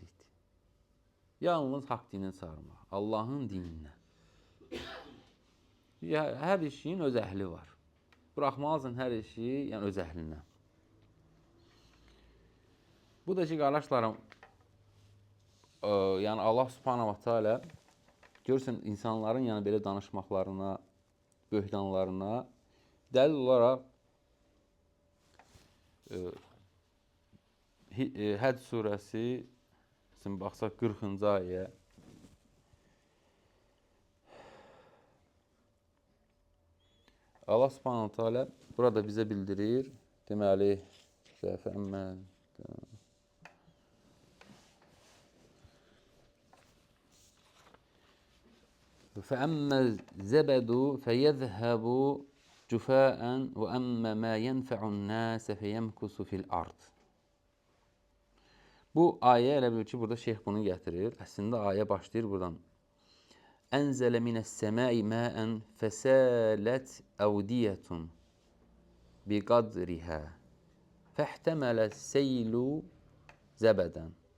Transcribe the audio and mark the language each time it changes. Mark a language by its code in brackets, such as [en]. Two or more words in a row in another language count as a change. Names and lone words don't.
[az] Yalnız haqq dinə çağırmaq. Allahın dininə. Hər işin öz əhli var. Buraxmalısan hər işi, yəni öz əhlinə. Bu da ki, qardaşlarım, yəni Allah [ar] سبحانه وتعالى [az] görürsən, insanların yəni belə danışmaqlarına, böhtanlarına dəlil olaraq Həd surəsi baxsaq 40-cı ayə Allah [ar] سبحانه وتعالى [az] burada bizə bildirir. Deməli, [ar] فَأَمَّا الزَّبَدُ فَيَذْهَبُ جُفَاءً وَأَمَّا مَا يَنْفَعُ النَّاسَ فَيَمْكُسُ فِي الْأَرْضِ. [az] Bu ayə elə bil ki, burada şeyx bunu gətirir. Əslində ayə başlayır buradan. [ar] أنزل من السماء ماء فسالت أودية بقدرها فاحتمل السيل زبدا.